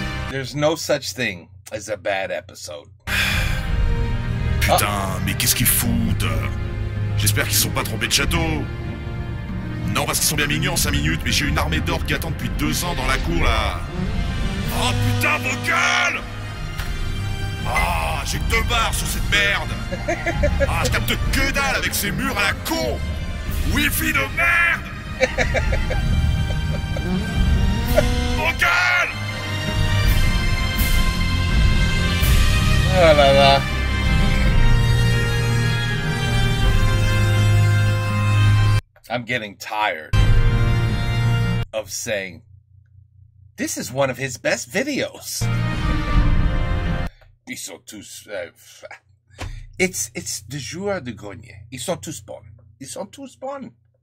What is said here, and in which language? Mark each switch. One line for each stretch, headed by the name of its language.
English: There's no such thing as a bad episode.
French: Putain, mais qu'est-ce qu'ils foutent? J'espère qu'ils sont pas trompés de château. Non, parce qu'ils sont bien mignons en 5 minutes, mais j'ai une armée d'orques qui attend depuis 2 ans dans la cour, là. Oh putain, vos gueules! Ah, j'ai que 2 barres sur cette merde. Ah, je capte que dalle avec ces murs à la con. Wi-Fi de merde. Vos gueules! Oh là là.
English: I'm getting tired of saying this is one of his best videos.
French: Ils sont tous...
English: it's the
French: joueur de grenier. Ils sont tous bons. Ils sont tous bons.